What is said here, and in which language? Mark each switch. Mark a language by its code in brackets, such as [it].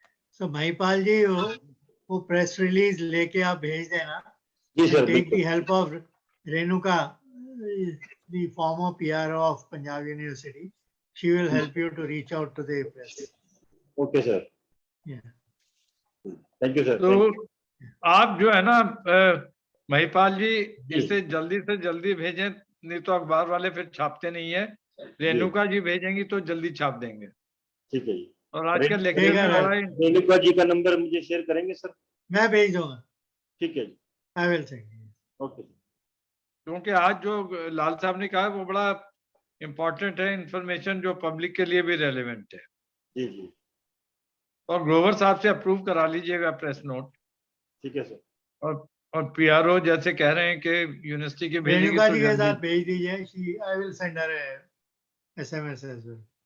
[hi] So Mahipal ji, वो press release लेके आप भेज देना. जी sir, [en] Take the help of Renuka, the former PRO of Panjab University. She will help you to reach out to the press. Okay, sir. Yeah. Thank you, sir. [hi] तो आप जो है ना महिपाल जी इसे जल्दी से जल्दी भेजें, नहीं तो अखबार वाले फिर छापते नहीं है. रेणुका जी भेजेंगी तो जल्दी छाप देंगे. ठीक है जी. और आज का लेक्चर में बड़ा ही रेणुका जी का नंबर मुझे शेयर करेंगे सर? मैं भेज दूंगा. ठीक है जी. [en] I will send. [hi] ओके. क्योंकि आज जो लाल साहब ने कहा वो बड़ा इम्पोर्टेंट है, इंफॉर्मेशन जो पब्लिक के लिए भी रेलेवेंट है. जी जी. और ग्रोवर साहब से अप्रूव करा लीजिएगा प्रेस नोट. ठीक है सर. और पीआरओ जैसे कह रहे हैं कि यूनिवर्सिटी के भेजेंगे रेणुका जी के तो साथ भेज दीजिए. [en] I will send her a SMS as well.